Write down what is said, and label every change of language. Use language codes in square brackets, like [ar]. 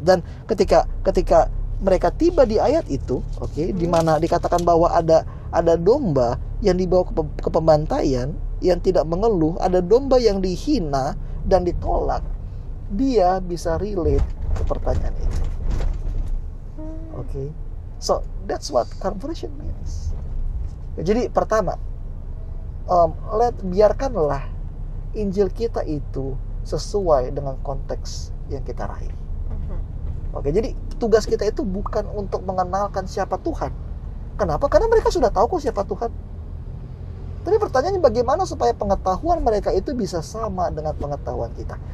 [id] Dan ketika mereka tiba di ayat itu, di mana dikatakan bahwa ada domba yang dibawa ke pembantaian yang tidak mengeluh, ada domba yang dihina dan ditolak, dia bisa relate ke pertanyaan itu. [en] So that's what conversion means. [id] Jadi pertama, biarkanlah Injil kita itu sesuai dengan konteks yang kita raih. Jadi tugas kita itu bukan untuk mengenalkan siapa Tuhan. Kenapa? Karena mereka sudah tahu kok siapa Tuhan. Tapi pertanyaannya bagaimana supaya pengetahuan mereka itu bisa sama dengan pengetahuan kita?